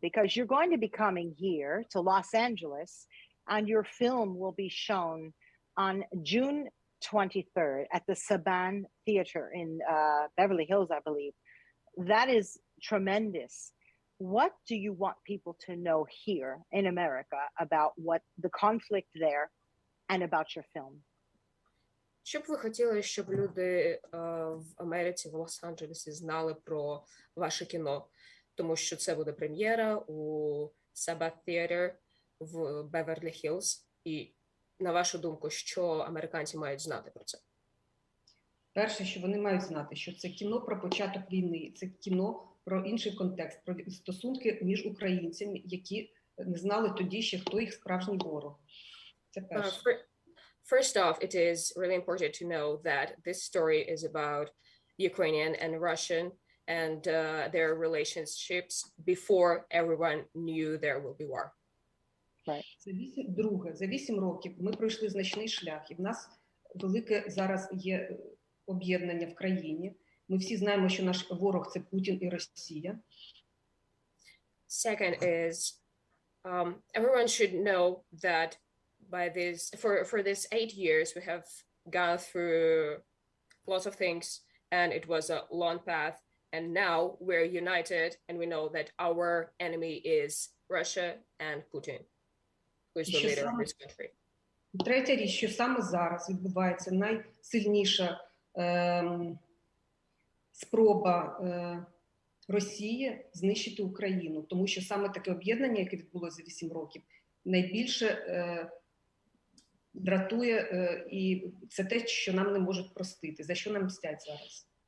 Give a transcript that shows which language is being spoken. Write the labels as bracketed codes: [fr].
[en] Because you're going to be coming here to Los Angeles, and your film will be shown on June 23rd at the Saban Theater in Beverly Hills, I believe. That is tremendous. What do you want people to know here in America about what the conflict there and about your film? [uk] Що б ви хотіли, щоб люди в Америці, в Лос-Анджелесі знали про ваше кіно? Тому що це буде прем'єра у Saban Theater в Беверлі Хіллз. І, на вашу думку, що американці мають знати про це? Перше, що вони мають знати, що це кіно про початок війни, це кіно про інший контекст, про стосунки між українцями, які не знали тоді ще, хто їх справжній ворог. Це перше. [en] First off, it is really important to know that this story is about Ukrainian and Russian and their relationships before everyone knew there will be war. Right. [uk] За 8 років ми пройшли значний шлях, і в нас велике зараз є об'єднання в країні. Ми всі знаємо, що наш ворог – це Путін і Росія. [en] Second is, everyone should know that by this, for this 8 years, we have gone through lots of things, and it was a long path. And now we're united, and we know that our enemy is Russia and Putin, who is the leader of this country. [uk] Третя річ, що саме зараз відбувається найсильніша спроба Росії знищити Україну, тому що саме таке об'єднання, яке відбулося за 8 років, найбільше дратує, і це те, що нам не можуть простити, за що нам мстять зараз.